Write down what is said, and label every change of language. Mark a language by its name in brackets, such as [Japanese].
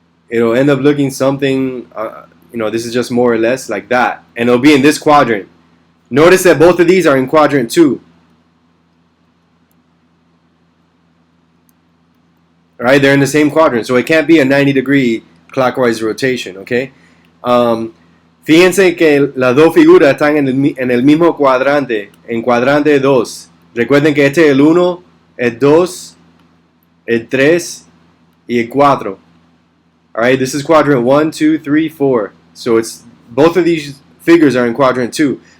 [English] It'll end up looking something, this is just more or less like that. And it'll be in this quadrant. Notice that both of these are in quadrant 2. Alright, they're in the same quadrant. So it can't be a 90-degree clockwise rotation, okay? [Spanish] Fíjense que las dos figuras están en el mismo cuadrante, en cuadrante 2. Recuerden que este es el 1, el 2, el 3 y el 4. [English] Alright, this is quadrant 1, 2, 3, 4. So it's both of these figures are in quadrant 2.